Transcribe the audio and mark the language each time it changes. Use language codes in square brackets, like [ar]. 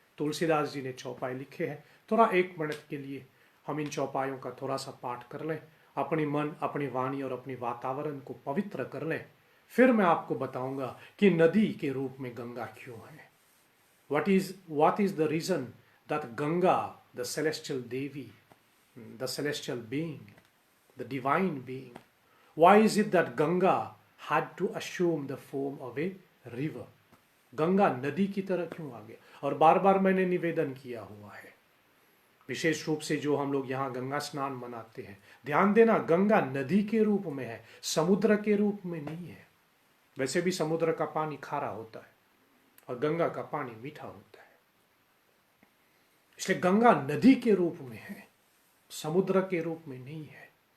[hi] तुलसीदास जी ने चौपाई लिखे हैं। थोड़ा 1 मिनट के लिए हम इन चौपाइयों का थोड़ा सा पाठ कर लें, अपनी मन, अपनी वाणी और अपनी वातावरण को पवित्र कर लें। फिर मैं आपको बताऊंगा कि नदी के रूप में गंगा क्यों है। [en] what is the reason that Ganga, the celestial Devi, the celestial being, the divine being, why is it that Ganga had to assume the form of a river? [hi] Ganga नदी की तरह क्यों आ गया? और बार बार मैंने निवेदन किया हुआ है, विशेष रूप से जो हम लोग यहाँ गंगा स्नान मनाते हैं, ध्यान देना, गंगा नदी के रूप में है, समुद्र के रूप में नहीं है। वैसे भी समुद्र का पानी खारा होता है और गंगा का पानी मीठा होता है, इसलिए गंगा नदी के रूप में है, समुद्र के रूप में नहीं है।